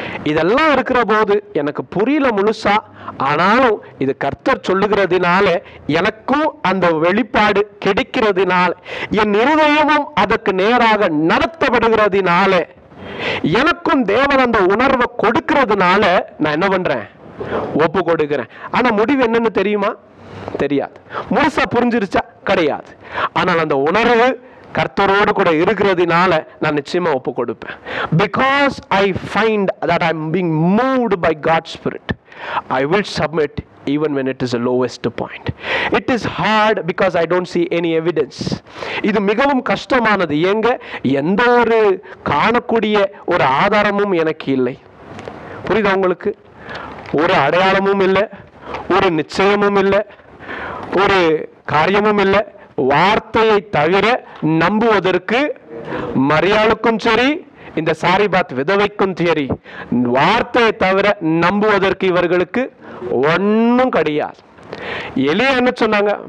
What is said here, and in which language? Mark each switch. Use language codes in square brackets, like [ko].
[ta] இதெல்லாம் இருக்கிற போது எனக்கு புரியல முழுசா, ஆனாலும் இது கர்த்தர் சொல்லுகிறதுனால எனக்கும் அந்த வெளிப்பாடு கிடைக்கிறதுனால என் இருதயமும் அதற்கு நேராக நடத்தப்படுகிறதுனால எனக்கும் தேவன் அந்த உணர்வை கொடுக்கிறதுனால நான் என்ன பண்றேன்? ஒப்பு கொடுக்கிறேன். ஆனா முடிவு என்னன்னு தெரியுமா? தெரியாது. முழுசா புரிஞ்சிருச்சா? கிடையாது. ஆனால் அந்த உணர்வு கர்த்தரோடு கூட இருக்கிறதுனால நான் நிச்சயமா ஒப்பு கொடுப்பேன். [en] Because I find that I'm being moved by God's Spirit, I will submit even when it is the lowest point. It is hard because I don't see any evidence. [ta] இது மிகவும் கஷ்டமானது. ஏங்க? எந்த ஒரு காணக்கூடிய ஒரு ஆதாரமும் எனக்கு இல்லை. புரியுதா உங்களுக்கு? ஒரு அடையாளமும் இல்லை, ஒரு நிச்சயமும் இல்லை, ஒரு காரியமும் இல்லை. வார்த்தையை தவிர நம்புவதற்கு மரியாளுக்கும் சரி, இந்த சாரிபாத் விதவைக்கும் சரி, வார்த்தையை தவிர நம்புவதற்கு இவர்களுக்கு ஒன்னும் கிடையாது. எலியா என்ன சொன்னாங்க?